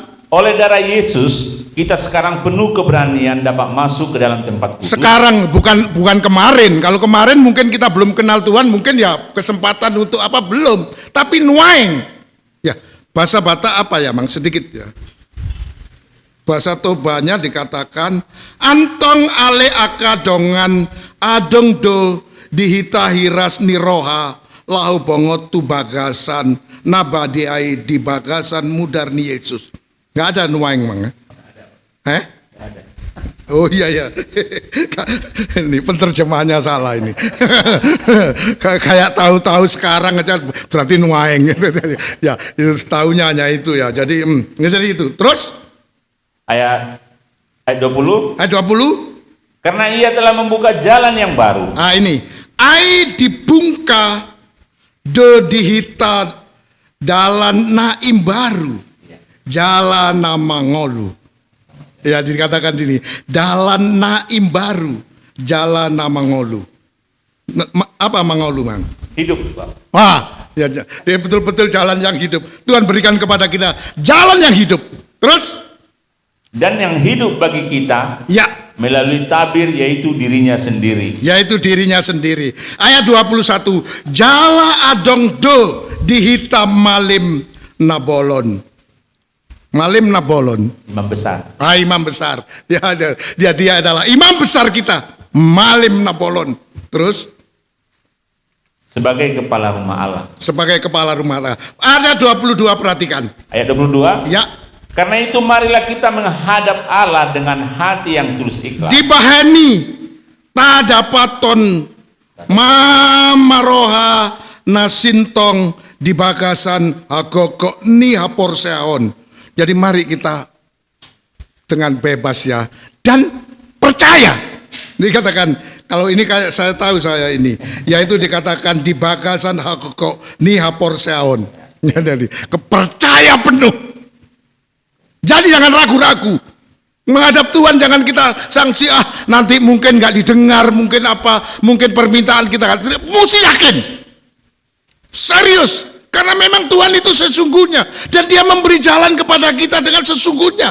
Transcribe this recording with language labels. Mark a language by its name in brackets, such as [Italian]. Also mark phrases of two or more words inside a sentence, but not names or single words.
[Indonesian] oleh darah Yesus, kita sekarang penuh keberanian dapat masuk ke dalam tempat kudus. sekarang bukan kemarin. Kalau kemarin mungkin kita belum kenal Tuhan, mungkin ya kesempatan untuk apa belum. Tapi nuaing. Ya, bahasa Batak apa ya, Mang, sedikit ya. Bahasa Tobanya dikatakan [Batak Toba] antong ale akadongan adong do dihita hiras niroha lahu bongot tu bagasan nabadiai di bagasan mudarni Yesus. [Indonesian] Nggak ada nuaing, Mang. Ada. Oh iya. Ini penterjemahannya salah ini. Kayak tahu-tahu sekarang aja berarti nuaing. Ya, itu tahunya hanya itu ya. Jadi itu. Terus Ayat 20. ayat 20. Karena ia telah membuka jalan yang baru. Ah ini. [Batak Toba] Ai dibungka do dihita dalan naim baru. Jalan nama ngolu. [Indonesian] Ya dikatakan ini. [Batak Toba] Dalan naim baru. Jalan nama ngolu. [Indonesian] Apa mangolu, Mang? Hidup, Pak. Ya, dia betul-betul jalan yang hidup. Tuhan berikan kepada kita jalan yang hidup. Terus? Dan yang hidup bagi kita, Ya, melalui tabir, yaitu dirinya sendiri. yaitu dirinya sendiri. Ayat 21. [Batak Toba] Jala adong do dihitam malim nabolon. Malim nabolon. [Indonesian] Imam besar. Imam besar. Dia adalah imam besar kita. [Batak Toba] Malim nabolon. Terus? [Indonesian] Sebagai kepala rumah Allah. Sebagai kepala rumah Allah. Ada 22, perhatikan. Ayat 22. Ya. Karena itu marilah kita menghadap Allah dengan hati yang tulus ikhlas. [Batak Toba] Dibahani tadapaton mamaroha nasintong di bagasan agogok ni haporseon. [Indonesian] Jadi mari kita dengan bebas ya dan percaya. Dikatakan kalau ini kayak saya tahu saya ini, yaitu dikatakan [Batak Toba] di bagasan agogok ni haporseon. [Indonesian] Jadi kepercaya penuh. Jadi jangan ragu-ragu. Menghadap Tuhan jangan kita sanksi, nanti mungkin nggak didengar, mungkin apa, mungkin permintaan kita. Mesti yakin. Serius. Karena memang Tuhan itu sesungguhnya. Dan dia memberi jalan kepada kita dengan sesungguhnya.